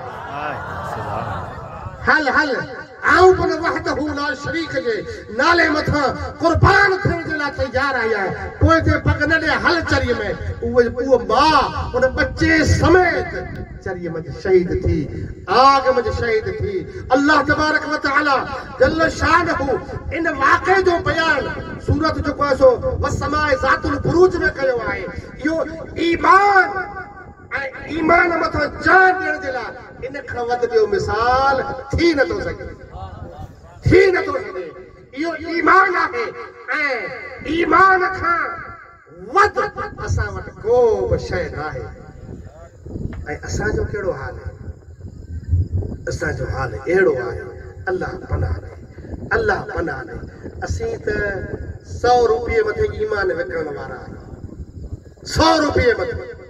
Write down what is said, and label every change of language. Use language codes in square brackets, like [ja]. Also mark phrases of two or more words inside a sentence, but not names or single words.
[sd] आहियां हल आऊं बि [ar] وحده لا شريك [sd] जे नाले मथां क़ुर्बान थियण जे लाइ तयारु आहियां पोइ ते पग न ॾे हल चरीअ में उहो मां उन बच्चे समेत चरीअ मंझि शहीद थी आग मंझि शहीद थी अल्लाह [ar] تبارك وتعالى جل شانه [sd] इन वाक़े जो बयान सूरत जेको आहे सो वसमाए ज़ातुल बुरूज में कयो आहे इहो ईमान मथां जान ॾियण जे लाइ इन खां वधि ॿियो मिसाल थी नथो सघे इहो ईमान आहे ऐं ईमान खां वधि असां वटि को बि शइ न आहे ऐं असांजो कहिड़ो हाल आहे असांजो हाल अहिड़ो आहे अल्लाह पनाह ॾे असीं त 100 रुपये मथे ईमान विकिणण वारा आहियूं 100 रुपये मथे